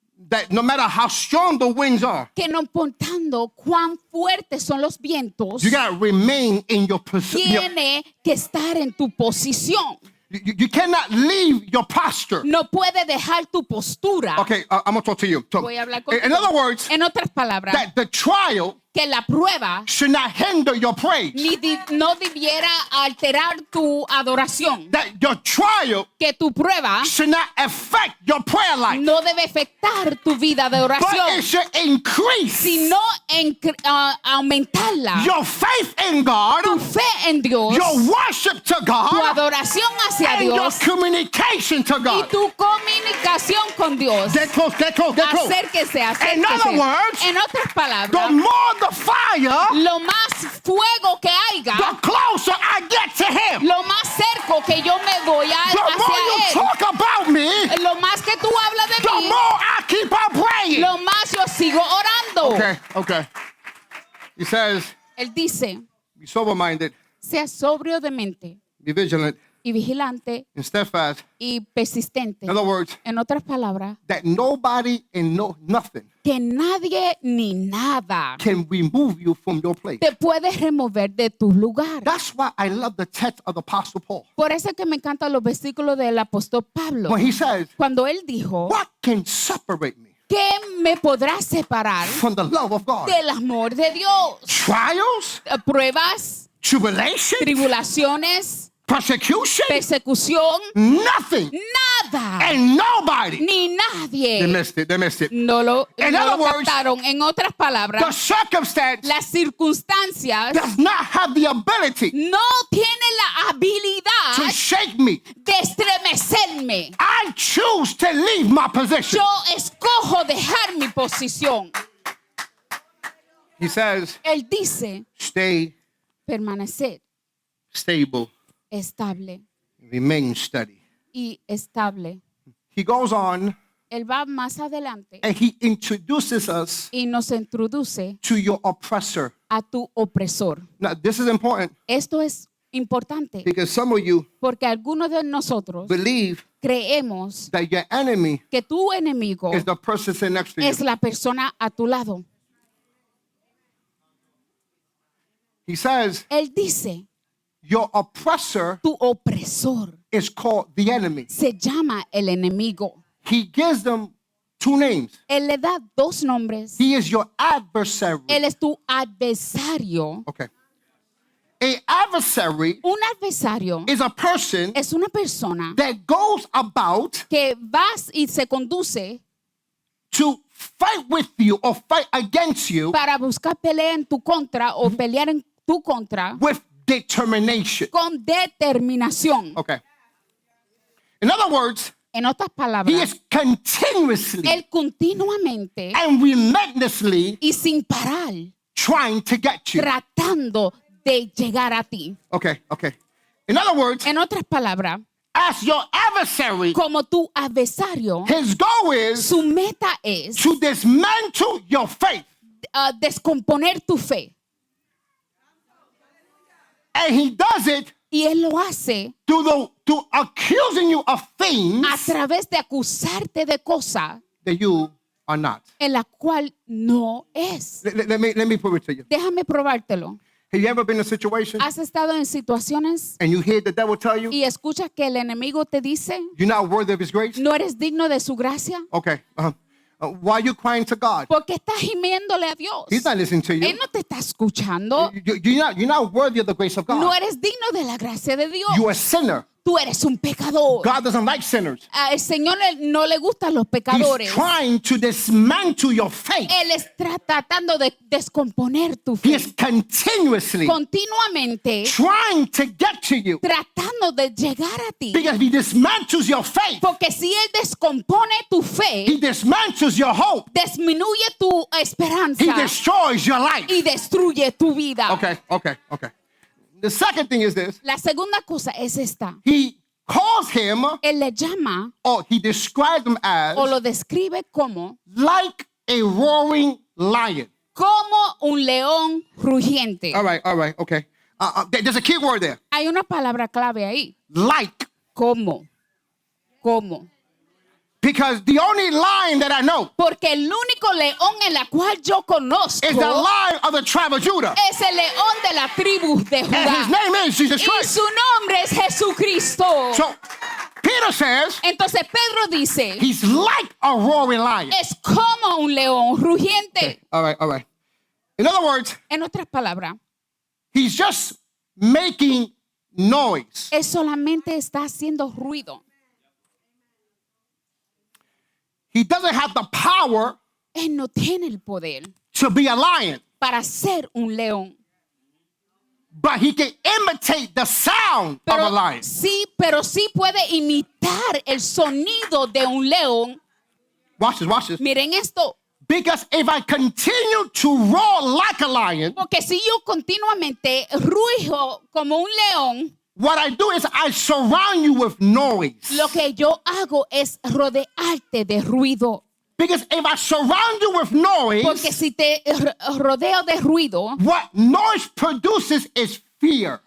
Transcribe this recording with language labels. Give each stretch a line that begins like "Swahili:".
English: that no matter how strong the winds are,
Spanish: que no importando cuán fuertes son los vientos,
English: you gotta remain in your position.
Spanish: tiene que estar en tu posición.
English: You cannot leave your posture.
Spanish: No puede dejar tu postura.
English: Okay, I'm gonna talk to you. So,
Spanish: Voy a hablar contigo.
English: in other words,
Spanish: En otras palabras,
English: that the trial
Spanish: que la prueba
English: should not hinder your praise.
Spanish: no debiera alterar tu adoración.
English: That your trial
Spanish: Que tu prueba
English: should not affect your prayer life,
Spanish: no debe afectar tu vida de
English: but it
Spanish: oración,
English: should increase
Spanish: sino aumentarla.
English: your faith in God,
Spanish: Tu fe en Dios,
English: your worship to
Spanish: tu
English: God,
Spanish: adoración hacia
English: and your
Spanish: Dios
English: communication to
Spanish: y
English: God.
Spanish: tu comunicación con Dios.
English: Get close, get close, get close.
Spanish: Acérquese,
English: In other
Spanish: acérquese.
English: words,
Spanish: En otras
English: The
Spanish: palabras,
English: more the fire,
Spanish: lo más fuego que haya,
English: the closer I get to Him.
Spanish: lo más cerca que yo me voy
English: The more you
Spanish: hacia Él,
English: talk about me,
Spanish: lo más que tú hablas de
English: the
Spanish: mí,
English: more I keep on praying.
Spanish: lo más yo sigo orando.
English: Okay. He says,
Spanish: Él dice,
English: be sober-minded,
Spanish: sea sobrio de mente
English: be vigilant,
Spanish: y vigilante
English: and steadfast.
Spanish: y persistente.
English: In other words,
Spanish: En otras palabras,
English: that nobody and nothing
Spanish: que nadie ni nada
English: can remove you from your place.
Spanish: te puede remover de tu lugar.
English: That's why I love the text of the Apostle Paul.
Spanish: Por eso es que me encantan los versículos del apóstol Pablo.
English: When he says,
Spanish: Cuando él dijo,
English: what can separate me
Spanish: ¿qué me podrá separar
English: from the love of God?
Spanish: del amor de Dios?
English: Trials,
Spanish: Pruebas,
English: tribulation,
Spanish: tribulaciones,
English: persecution,
Spanish: persecución,
English: nothing
Spanish: nada,
English: and nobody.
Spanish: ni
English: They
Spanish: nadie.
English: missed it.
Spanish: No lo
English: In
Spanish: no
English: other
Spanish: lo
English: words,
Spanish: captaron. En otras
English: The
Spanish: palabras,
English: circumstance
Spanish: las circunstancias
English: does not have the ability
Spanish: no tienen la
English: to
Spanish: habilidad
English: shake me.
Spanish: de estremecerme.
English: I choose to leave my position.
Spanish: Yo escojo dejar mi posición.
English: He says,
Spanish: Él dice,
English: stay
Spanish: permanecer
English: stable,
Spanish: estable
English: remain steady.
Spanish: y estable.
English: He goes on
Spanish: Él va más adelante
English: and he introduces us
Spanish: y nos introduce
English: to your oppressor.
Spanish: a tu opresor.
English: Now, this is important
Spanish: Esto es importante
English: because some of you
Spanish: porque algunos de nosotros
English: believe
Spanish: creemos
English: that your enemy
Spanish: que tu enemigo
English: is the person sitting next to
Spanish: es
English: you.
Spanish: la persona a tu lado.
English: He says,
Spanish: Él dice,
English: your oppressor
Spanish: tu opresor
English: is called the enemy.
Spanish: se llama el enemigo.
English: He gives them two names.
Spanish: Él le da dos nombres.
English: He is your adversary.
Spanish: Él es tu adversario.
English: Okay. A adversary
Spanish: Un adversario
English: is a person
Spanish: es una persona
English: that goes about
Spanish: que vas y se conduce
English: to fight with you or fight against you
Spanish: para buscar pelea en tu contra o pelear en tu contra
English: with determination.
Spanish: con determinación.
English: Okay. In other words,
Spanish: En otras
English: he
Spanish: palabras,
English: is continuously
Spanish: él continuamente
English: and relentlessly
Spanish: y sin parar
English: trying to get you.
Spanish: tratando de llegar a ti.
English: Okay. In other words,
Spanish: En otras palabras,
English: as your adversary,
Spanish: como tu adversario,
English: his goal is
Spanish: su meta es
English: to dismantle your faith.
Spanish: descomponer tu fe.
English: And he does it
Spanish: Y él lo hace
English: through accusing you of things
Spanish: a través de acusarte de cosas
English: that you are not.
Spanish: en la cual no es.
English: Let me prove it to you.
Spanish: Déjame probártelo.
English: Have you ever been in a situation
Spanish: ¿Has estado en situaciones
English: and you hear the devil tell you
Spanish: y escuchas que el enemigo te dice,
English: you're not worthy of his grace?
Spanish: no eres digno de su gracia?
English: Okay. Why are you crying to God?
Spanish: ¿Por qué estás gimiéndole a Dios?
English: He's not listening to you.
Spanish: Él no te está escuchando.
English: You're not worthy of the grace of
Spanish: No
English: God.
Spanish: eres digno de la gracia de Dios.
English: You're a sinner.
Spanish: Tú eres un pecador.
English: God doesn't like sinners.
Spanish: Al Señor no le gustan los
English: He's
Spanish: pecadores.
English: trying to dismantle your faith.
Spanish: Él está tratando de descomponer tu
English: He
Spanish: fe.
English: is continuously
Spanish: Continuamente
English: trying to get to you.
Spanish: tratando de llegar a ti.
English: Because if he dismantles your faith,
Spanish: Porque si Él descompone tu fe,
English: he dismantles your hope.
Spanish: disminuye tu esperanza
English: He destroys your life.
Spanish: y destruye tu vida.
English: Okay. The second thing is this.
Spanish: La segunda cosa es esta.
English: He calls him,
Spanish: Él le llama
English: or he describes him as,
Spanish: o lo describe como
English: like a roaring lion.
Spanish: un león rugiente.
English: All right, okay. There's a key word there.
Spanish: Hay una palabra clave ahí.
English: Like.
Spanish: ¿Cómo?
English: Because the only lion that I know
Spanish: Porque el único león en la cual yo conozco
English: is the lion of the tribe of Judah.
Spanish: es el león de la tribu de
English: And
Spanish: Judá.
English: his name is Jesus
Spanish: Y
English: Christ.
Spanish: su nombre es Jesucristo.
English: So Peter says
Spanish: Entonces Pedro dice,
English: he's like a roaring lion.
Spanish: es como un león rugiente.
English: All right, all right. In other words,
Spanish: En otras palabras,
English: he's just making noise.
Spanish: él solamente está haciendo ruido.
English: He doesn't have the power
Spanish: Él no tiene el poder
English: to be a lion,
Spanish: para ser un león.
English: but he can imitate the sound of a lion.
Spanish: Pero sí puede imitar el sonido de un león.
English: Watch this, watch this.
Spanish: Miren esto,
English: Because if I continue to roar like a lion,
Spanish: porque si yo continuamente rujo como un león,
English: what I do is I surround you with noise.
Spanish: lo que yo hago es rodearte de ruido.
English: Because if I surround you with noise,
Spanish: Porque si te rodeo de ruido,
English: what noise produces is fear.